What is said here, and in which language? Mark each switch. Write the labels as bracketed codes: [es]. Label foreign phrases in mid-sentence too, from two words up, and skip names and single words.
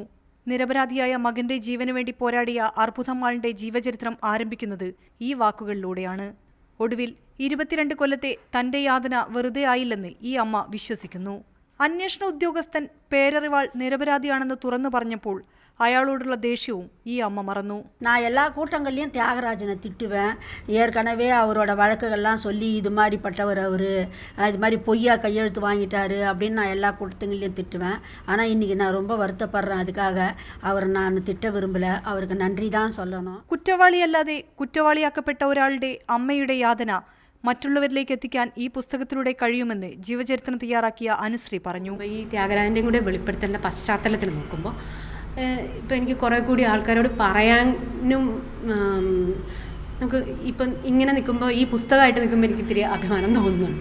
[ml] നിരപരാധിയായ മകന്റെ ജീവന് വേണ്ടി പോരാടിയ അർബുദമ്മാളിന്റെ ജീവചരിത്രം ആരംഭിക്കുന്നത് ഈ വാക്കുകളിലൂടെയാണ്. ഒടുവിൽ 22 കൊല്ലത്തെ തന്റെ യാതന വെറുതെ ആയില്ലെന്ന് ഈ അമ്മ വിശ്വസിക്കുന്നു. അന്വേഷണ ഉദ്യോഗസ്ഥൻ പേരറിവാൾ നിരപരാധിയാണെന്ന് തുറന്നു പറഞ്ഞപ്പോൾ അയാളോടുള്ള ദേഷ്യവും ഈ അമ്മ മറന്നു. [ta] நான் எல்லா கூட்டங்கள்லையும் தியாகராஜனை திட்டுவேன். ஏற்கனவே அவரோட வழக்குகள்லாம் சொல்லி இது மாதிரிப்பட்டவர் அவர், இது மாதிரி பொய்யா கையெழுத்து வாங்கிட்டாரு அப்படின்னு நான் எல்லா கூட்டத்துங்களையும் திட்டுவேன். ஆனால் இன்றைக்கி நான் ரொம்ப வருத்தப்படுறேன். அதுக்காக அவரை நான் திட்ட விரும்பலை. அவருக்கு நன்றி தான் சொல்லணும். [ml] കുറ്റവാളിയല്ലാതെ കുറ്റവാളിയാക്കപ്പെട്ട ഒരാളുടെ അമ്മയുടെ യാതന മറ്റുള്ളവരിലേക്ക് എത്തിക്കാൻ ഈ പുസ്തകത്തിലൂടെ കഴിയുമെന്ന് ജീവചരിത്രം തയ്യാറാക്കിയ അനുശ്രീ പറഞ്ഞു. ഈ ത്യാഗരാജൻ്റെയും കൂടെ വെളിപ്പെടുത്തലിൻ്റെ പശ്ചാത്തലത്തിൽ നോക്കുമ്പോൾ ഇപ്പം എനിക്ക് കുറേ കൂടി ആൾക്കാരോട് പറയാനും നമുക്ക് ഇപ്പം ഇങ്ങനെ നിൽക്കുമ്പോൾ ഈ പുസ്തകമായിട്ട് നിൽക്കുമ്പോൾ എനിക്ക് ഇത്തിരി അഭിമാനം തോന്നുന്നുണ്ട്.